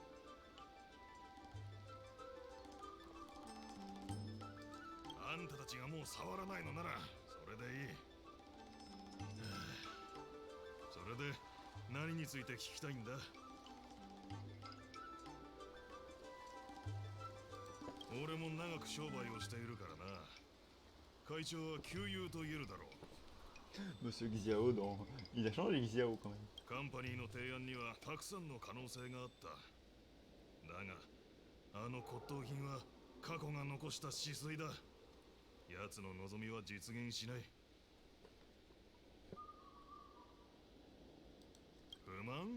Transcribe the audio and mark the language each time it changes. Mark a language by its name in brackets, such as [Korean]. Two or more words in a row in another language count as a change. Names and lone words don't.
[Japanese] あんたたちがもう触らないのならそれでいい。それで何について聞きたいんだ。俺も長く商売をしているからな。会長は旧友と言えるだろう。 [French] Monsieur Xiao, il a changé Xiao quand même. [Japanese] カンパニーの提案にはたくさんの可能性があった。だがあの骨董品は過去が残した死髄だ。奴の望みは実現しない。不満？